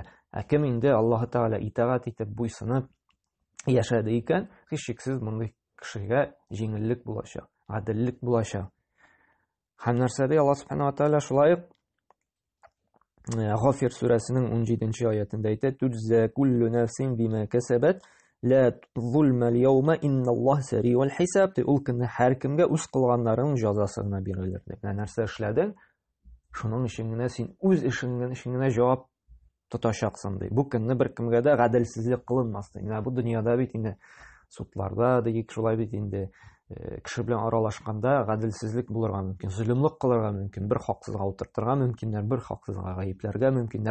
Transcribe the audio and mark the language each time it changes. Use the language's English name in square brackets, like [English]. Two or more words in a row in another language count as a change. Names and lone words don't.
[Tatar] Кем инде Аллаһ Тәгалә итагать итеп буйсынып яшәде икән, һичшиксез мондый кешегә җиңеллек булачак. гаделлек булачак. Һәм нәрсәдә Аллаһ Субханаһу ва Тааля шулай ук Гафир сүрәсенең 17-нче аятында әйтә: [Arabic] "تجزى كل نفس بما كسبت لا ظلم اليوم إن الله سريع الحساب". [Tatar] Ул көнне һәр кемгә үз кылганнарының җәзасы гына бирелер. Нәрсә эшләдең? Шуның өчен генә син үз эшең өчен генә җавап тотачаксың ди. Бу көнне беркемгә дә гаделсезлек кылынмас ди. Бу дөньяда бит инде судларда дигек шулай бит инде кеше белән аралашканда гаделсезлек булырга мөмкин, зөлемлек кылырга мөмкин, бер хаксызга утыртырга мөмкиннәр, бер хаксызга гаепләргә мөмкиннәр.